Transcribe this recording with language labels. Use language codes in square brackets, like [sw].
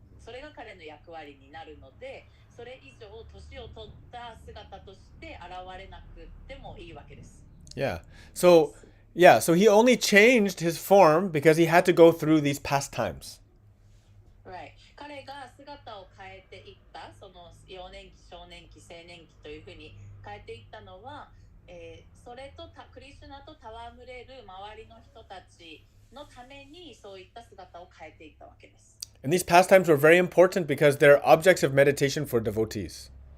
[ja] それが彼の役割になるので、それ以上年を取った姿として現れなくてもいいわけです。 [en] Yeah. So, yeah, so he only changed his form because he had to go through these pastimes. Right. [ja] 彼が姿を変えていった、その幼年期、少年期、青年期というふうに変えていったのは、それとクリシュナと戯れる周りの人たちのためにそういった姿を変えていったわけです。 [en] And these pastimes were very important because they're objects of meditation for devotees.